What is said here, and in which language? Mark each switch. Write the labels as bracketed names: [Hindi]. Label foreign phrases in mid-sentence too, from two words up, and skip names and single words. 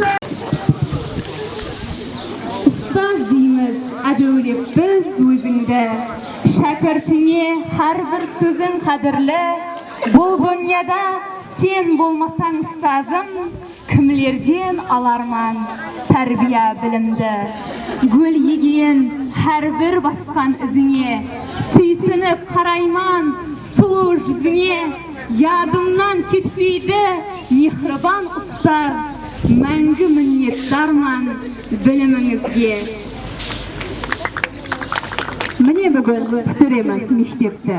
[Kazakh] Ұстаз дейміз, әдеулеп біз өзіңді, шәкіртіңе [Uzbek] har bir [Kazakh] сөзің қадірлі. Бұл дүнияда сен болмасаң ұстазым, кімлерден аларман тәрбия білімді. Гүл еген [Uzbek] har bir [Kazakh] басқан ізіңе, сүйсініп қарайман сұлу жүзіңе. Ядымнан кетпейді мехрибан ұстаз, мәңгі міннеттарман біліміңізге. Міне бүгін күтіреміз мектепті.